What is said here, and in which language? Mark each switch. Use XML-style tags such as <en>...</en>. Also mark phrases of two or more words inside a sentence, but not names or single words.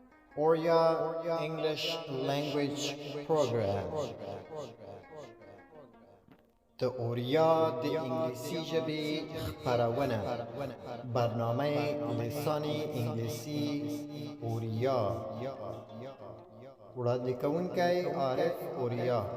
<en>Orya English Language Program.</en> <ps>د اوریا د انگلیسی ژبې خپرونه</ps> <fa>برنامه لسانی انگلیسی</fa> <ps>اوریا وړاندې کوونکی عارف اوریا.</ps>